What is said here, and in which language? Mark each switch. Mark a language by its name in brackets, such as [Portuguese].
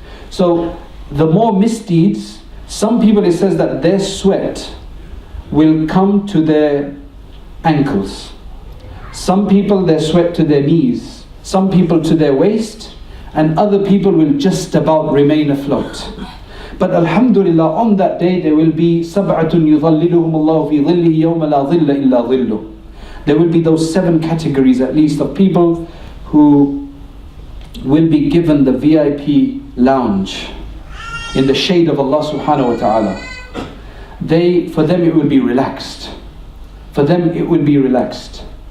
[English] So the more misdeeds, some people, it says that their sweat will come to their ankles. Some people, their sweat to their knees. Some people to their waist. And other people will just about remain afloat. But alhamdulillah, on that day there will be [Arabic] سَبْعَةٌ يُظَلِّلُهُمُ اللَّهُ فِي ظِلِّهِ يَوْمَ لَا ظِلَّ إِلَّا ظِلُّهُ. [English] There will be those 7 categories at least of people who will be given the VIP lounge in the shade of Allah subhanahu wa ta'ala. For them it will be relaxed. For them it will be relaxed.